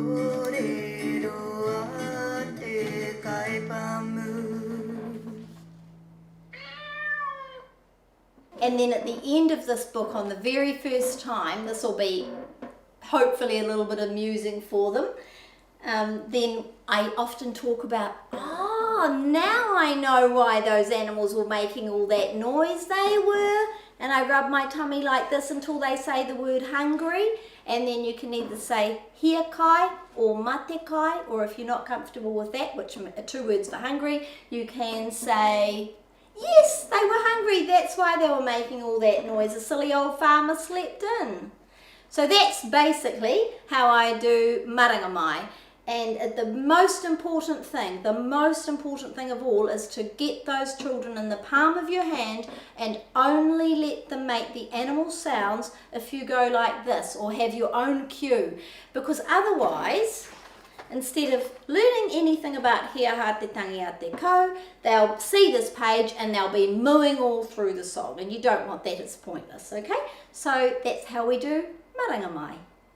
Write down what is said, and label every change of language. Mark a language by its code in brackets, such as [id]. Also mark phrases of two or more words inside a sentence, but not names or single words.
[en] And then at the end of this book, on the very first time, this will be hopefully a little bit amusing for them, then I often talk about, now I know why those animals were making all that noise they were. And I rub my tummy like this until they say the word hungry. And then you can either say [mi] hia kai [en] or [mi] mate kai, [en] or if you're not comfortable with that, which are 2 words for hungry, you can say, yes, they were hungry, that's why they were making all that noise. A silly old farmer slept in. So that's basically how I do Maranga Mai. And the most important thing of all is to get those children in the palm of your hand and only let them make the animal sounds if you go like this or have your own cue. Because otherwise, instead of learning anything about [mi] hea ha te tangi a te kau, [en] they'll see this page and they'll be mooing all through the song, and you don't want that, it's pointless, okay? So that's how we do Maranga Mai.